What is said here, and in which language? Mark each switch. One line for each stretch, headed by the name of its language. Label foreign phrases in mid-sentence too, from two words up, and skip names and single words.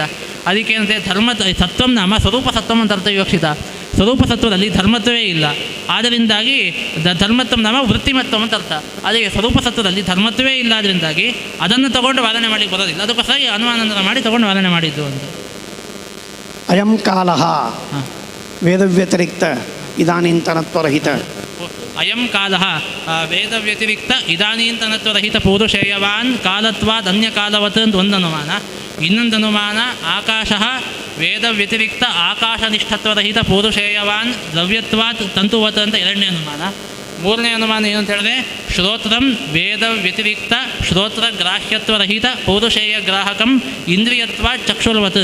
Kannada: ಅದಕ್ಕೆ ಏನಂತೆ
Sanskrit: ಸತ್ವಂ ನಾಮ ಸ್ವರೂಪ ಸತ್ವಂ
Kannada: ಅಂತ ಅರ್ಥ ವಿವಕ್ಷಿತ. ಸ್ವರೂಪ ಸತ್ವದಲ್ಲಿ ಧರ್ಮತ್ವವೇ ಇಲ್ಲ, ಆದ್ದರಿಂದಾಗಿ
Sanskrit: ಧರ್ಮತ್ವಂ ನಾಮ ವೃತ್ತಿಮತ್ವಂ
Kannada: ಅಂತ ಅರ್ಥ. ಅದಕ್ಕೆ ಸ್ವರೂಪ ಸತ್ವದಲ್ಲಿ ಧರ್ಮತ್ವವೇ ಇಲ್ಲ, ಅದರಿಂದಾಗಿ ಅದನ್ನು ತಗೊಂಡು ವಾದನೆ ಮಾಡಲಿಕ್ಕೆ ಬರೋದಿಲ್ಲ. ಅದಕ್ಕೋಸ್ಕರ ಅನುಮಾನ ಮಾಡಿ ತಗೊಂಡು ವಾದನೆ ಮಾಡಿದ್ದು ಅಂತ.
Sanskrit: ಅಯಂ ಕಾಲಃ ವೇದವ್ಯತಿರಿಕ್ತ ಇದಾನೀಂತನತ್ವರಹಿತ. ಅಯಂ ಕಾಲಃ ವೇದವ್ಯತಿರಿಕ್ತ ಇದಾನೀಂತನತ್ವರಹಿತ ಪೌರುಷೇಯವಾನ್ ಕಾಲತ್ವಾದ್ ಅನ್ಯಕಾಲವತ್
Kannada: ಅಂತ ಒಂದು ಅನುಮಾನ. ಇನ್ನೊಂದು ಅನುಮಾನ
Sanskrit: ಆಕಾಶ ವೇದ ವ್ಯತಿರಿಕ್ತ ಆಕಾಶನಿಷ್ಠತ್ವರಹಿತ ಪೌರುಷೇಯವಾನ್ ದ್ರವ್ಯತ್ವಾತ್ ತಂತುವತ್
Kannada: ಅಂತ ಎರಡನೇ ಅನುಮಾನ. ಮೂರನೇ ಅನುಮಾನ ಏನು ಅಂತ ಹೇಳಿದ್ರೆ
Sanskrit: ಶ್ರೋತ್ರಂ ವೇದ ವ್ಯತಿರಿಕ್ತ ಶ್ರೋತ್ರ ಗ್ರಾಹ್ಯತ್ವರಹಿತ ಪೌರುಷೇಯ ಗ್ರಾಹಕಂ ಇಂದ್ರಿಯತ್ವಾತ್ ಚಕ್ಷುರ್ವತ್.